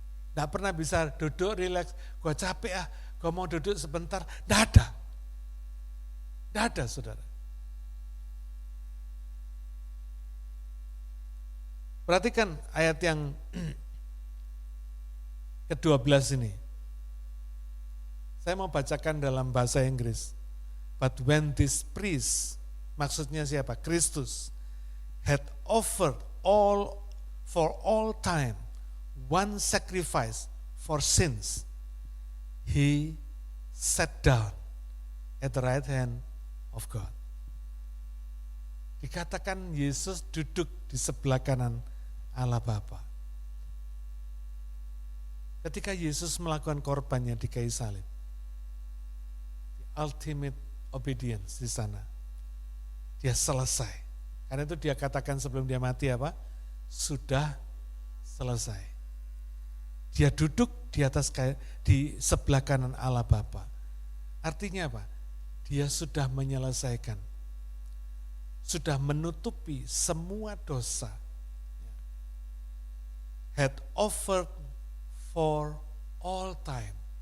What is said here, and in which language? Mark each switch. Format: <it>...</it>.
<id>Tidak pernah bisa duduk rileks, gua capek gua mau duduk sebentar. Tidak ada. Tidak ada, saudara. Perhatikan ayat yang ke-12 ini. Saya mau bacakan dalam bahasa Inggris.</id> <en>But when this priest,</en> <id>maksudnya siapa?</id> <en>Kristus, had offered all for all time one sacrifice for sins, he sat down at the right hand of God.</en> <id>Dikatakan Yesus duduk di sebelah kanan Allah Bapa. Ketika Yesus melakukan korbannya di kayu salib, the ultimate obedience di sana, dia selesai. Karena itu dia katakan sebelum dia mati apa? Sudah selesai. Dia duduk di atas di sebelah kanan Allah Bapa. Artinya apa? Dia sudah menyelesaikan, sudah menutupi semua dosa.</id> <en>Had offered for all time.</en>